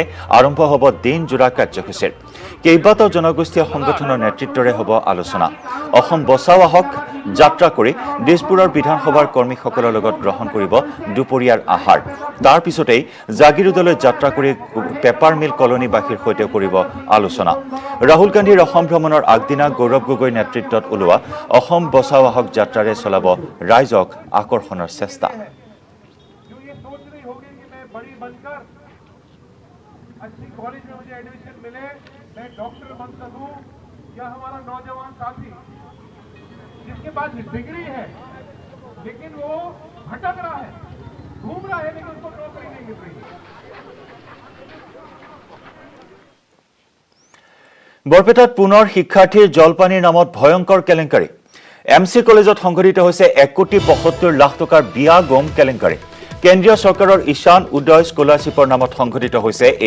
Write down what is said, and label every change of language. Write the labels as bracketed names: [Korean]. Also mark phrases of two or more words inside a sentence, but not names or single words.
[Assamese] আৰম্ভ হ'ব দিনজোৰা কাৰ্যসূচীৰ কেইবাটাও জনগোষ্ঠীয় সংগঠনৰ নেতৃত্বৰে হ'ব আলোচনা অসম বচাও আহক যাত্ৰা কৰি দিছপুৰৰ বিধানসভাৰ কৰ্মীসকলৰ লগত গ্ৰহণ কৰিব দুপৰীয়াৰ আহাৰ তাৰ পিছতেই জাগিৰোডলৈ যাত্ৰা কৰি [English] paper mill [Assamese] কলনীবাসীৰ সৈতে কৰিব আলোচনা ৰাহুল গান্ধীৰ অসম ভ্ৰমণৰ আগদিনা গৌৰৱ গগৈৰ নেতৃত্বত ওলোৱা অসম বচাও আহক যাত্ৰাৰে চলাব ৰাইজক আকৰ্ষণৰ চেষ্টা [Hindi] डॉक्टर बन सकूं या हमारा नौजवान साथी जिसके पास डिग्री है लेकिन वो भटक रहा है घूम रहा है लेकिन उसको नौकरी नहीं मिल रही [Assamese] বৰপেটাত পুনৰ শিক্ষাৰ্থীৰ জলপানীৰ নামত ভয়ংকৰ কেলেংকাৰী এমচি কলেজত সংঘটিত হৈছে 1,75 লাখ টকাৰ বিয়া গম কেলেংকাৰী কেন্দ্ৰীয় চৰকাৰৰ ঈশান উদয় স্কলাৰশ্বিপৰ নামত সংঘটিত হৈছে এই